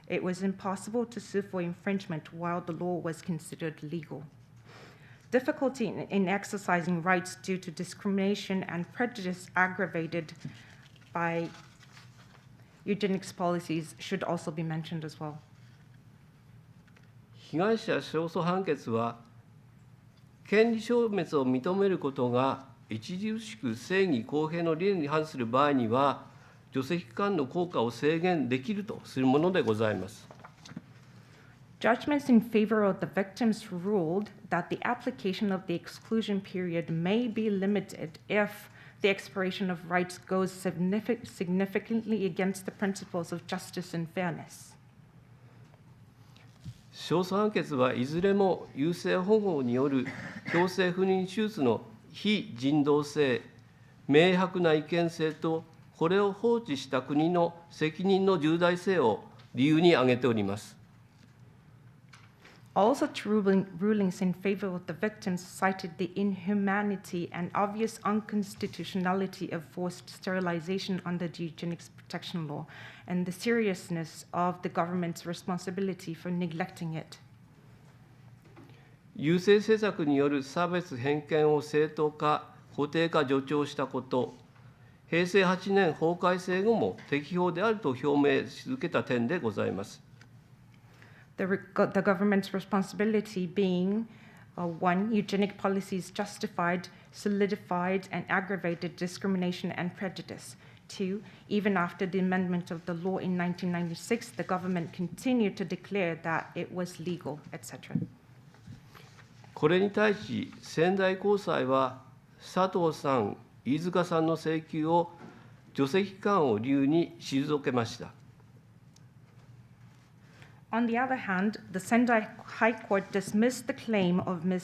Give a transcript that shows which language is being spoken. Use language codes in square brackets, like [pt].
[en] It was impossible to sue for infringement while the law was considered legal. Difficulty in exercising rights due to discrimination and prejudice aggravated by eugenics policies should also be mentioned as well. [ja] 被害者勝訴判決は、権利消滅を認めることが著しく正義公平の理念に反する場合には、除斥期間の効果を制限できるとするものでございます。 [en] Judgments in favor of the victims ruled that the application of the exclusion period may be limited if the expiration of rights goes significantly against the principles of justice and fairness. [ja] 勝訴判決はいずれも優生保護による強制不妊手術の非人道性、明白な違憲性と、これを放置した国の責任の重大性を理由に挙げております。 [en] All such rulings in favor of the victims cited the inhumanity and obvious unconstitutionality of forced sterilization under the eugenics protection law and the seriousness of the government's responsibility for neglecting it. [ja] 優生政策による差別偏見を正当化、固定化助長したこと、平成8年法改正後も適法であると表明し続けた点でございます。 [en] The government's responsibility being, one, eugenic policies justified, solidified, and aggravated discrimination and prejudice. Two, even after the amendment of the law in 1996, the government continued to declare that it was legal, etc. [ja] これに対し、仙台高裁は、佐藤さん、飯塚さんの請求を除斥期間を理由に退けました。 [en] On the other hand, the Sendai High Court dismissed the claim of Ms.